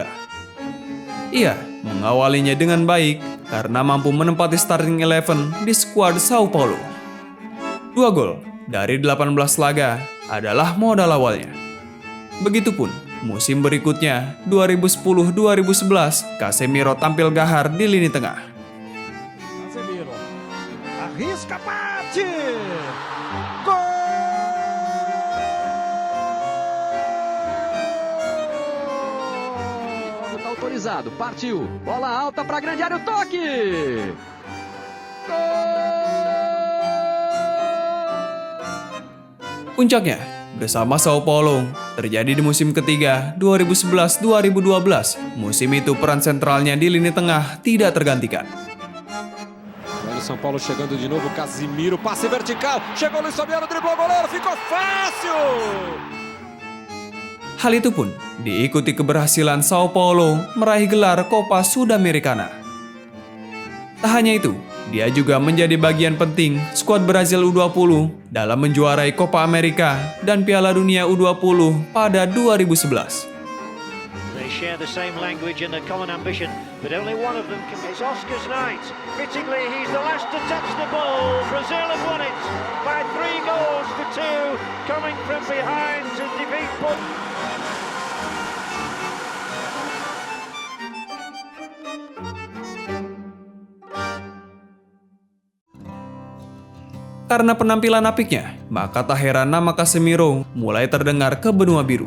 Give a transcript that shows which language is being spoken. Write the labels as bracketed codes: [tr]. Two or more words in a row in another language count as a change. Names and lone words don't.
[id] Ia mengawalinya dengan baik karena mampu menempati starting 11 di skuad Sao Paulo. 2 gol dari 18 laga adalah modal awalnya. Begitupun musim berikutnya 2010-2011, Casemiro tampil gahar di lini tengah. [pt] Casemiro arrisca, bate! Tá autorizado, partiu. Bola alta para grande área, o toque! [id] Puncaknya, bersama Sao Paulo, terjadi di musim ketiga 2011-2012. Musim itu peran sentralnya di lini tengah tidak tergantikan. [pt] Olha o São Paulo chegando de novo, Casemiro, passe vertical, chegou Luiz Fabiano, driblou o goleiro, ficou fácil! [id] Hal itu pun diikuti keberhasilan Sao Paulo meraih gelar Copa Sudamericana. Tak hanya itu, dia juga menjadi bagian penting skuad Brazil U20 dalam menjuarai Copa America dan Piala Dunia U20 pada 2011. [en] They share the same language and a common ambition, but only one of them can. It's Oscar's night. Fittingly, he's the last to touch the ball. Brazil have won it by 3-2, coming from behind to defeat. [id] Karena penampilan apiknya, maka tak heran nama Casemiro mulai terdengar ke benua biru.